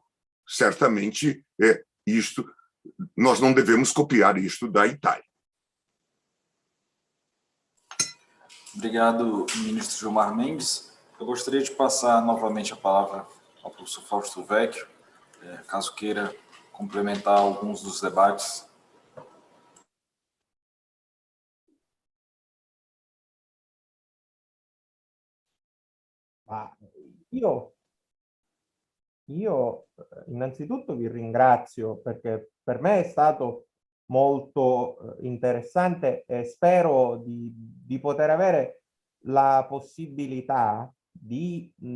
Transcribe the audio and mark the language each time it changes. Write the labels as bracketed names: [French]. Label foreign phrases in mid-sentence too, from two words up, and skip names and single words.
[Portuguese] Certamente, nós não devemos copiar isto da Itália. Obrigado, ministro Gilmar Mendes. Eu gostaria de passar novamente a palavra ao professor Fausto Vecchio, caso queira complementar alguns dos debates. [Italian] Io innanzitutto vi ringrazio perché per me è stato molto interessante e spero di poter avere la possibilità di